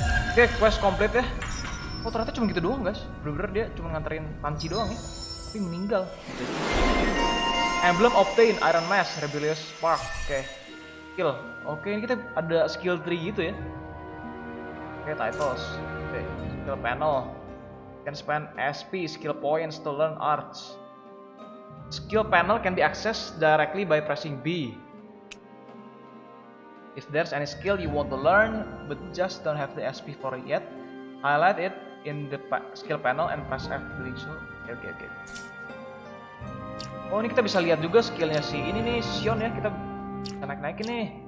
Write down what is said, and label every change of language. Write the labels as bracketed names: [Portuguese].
[Indonesian] Oke, quest complete ya. Oh ternyata cuma gitu doang guys. Bener-bener dia cuma nganterin panci doang ya. Tapi meninggal. [English] Emblem obtain Iron Mask, Rebellious Spark. Oke. Skill. [Indonesian] Oke, ini kita ada skill tree gitu ya. [English] Oke, titles. Oke, skill panel. Can spend SP skill points to learn arts. Skill panel can be accessed directly by pressing B. If there's any skill you want to learn but just don't have the SP for it yet, highlight it in the skill panel and press F to do so. Oke. [Indonesian] Oh, ini kita bisa lihat juga skillnya si ini nih, Shionne ya. Kita bisa naik-naikin nih.